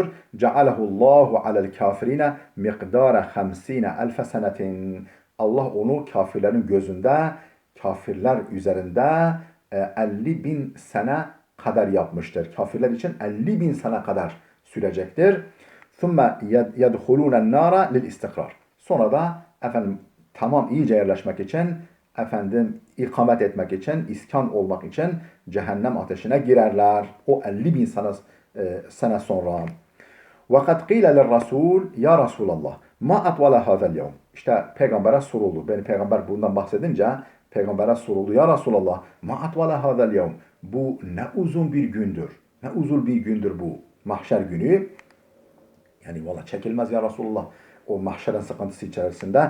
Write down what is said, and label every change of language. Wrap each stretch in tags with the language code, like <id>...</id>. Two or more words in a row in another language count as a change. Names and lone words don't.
<ar>جعله الله على الكافرين مقدار 50.000 سنة.</ar> <tr>Allah onu kafirlerin gözünde, kafirler üzerinde 50.000 sene kadar yapmıştır. Kafirler için 50.000 sene kadar sürecektir.</tr> <ar>ثُمَّ يَدْخُلُونَ النَّارَ لِلْاِسْتِقْرَارِ.</ar> <tr>Sonra da efendim tamam iyice yerleşmek için, efendim ikamet etmek için, iskan olmak için cehennem ateşine girerler. O 50.000 sene sonra.</tr> <ar>وَقَدْ قِيلَ لِلرَّسُولِ يا رسول الله، ما أطول هذا اليوم.</ar> <tr>İşte peygambere soruldu. Beni peygamber bundan bahsedince peygambere soruldu.</tr> <ar>يا رسول الله، ما أطول هذا اليوم.</ar> <tr>Bu ne uzun bir gündür. Ne uzun bir gündür bu mahşer günü. Yani valla çekilmez</tr> <ar>يا رسول الله</ar> <tr>o mahşerin sıkıntısı içerisinde.</tr>